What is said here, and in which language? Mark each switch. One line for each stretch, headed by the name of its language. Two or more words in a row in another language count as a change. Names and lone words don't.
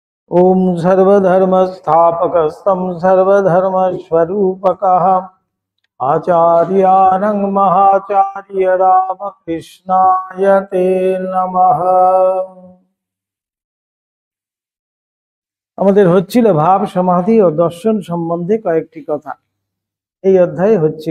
Sanskrit: ओम सर्वधर्मस्थापकस्तं सर्वधर्मस्वरूपकः आचार्यानं महाचार्य रामकृष्णाय ते नमः।
Bangla: আমাদের হচ্ছিল ভাব সমাধি ও দর্শন সম্বন্ধে কয়েকটি কথা এই অধ্যায়ে হচ্ছিল।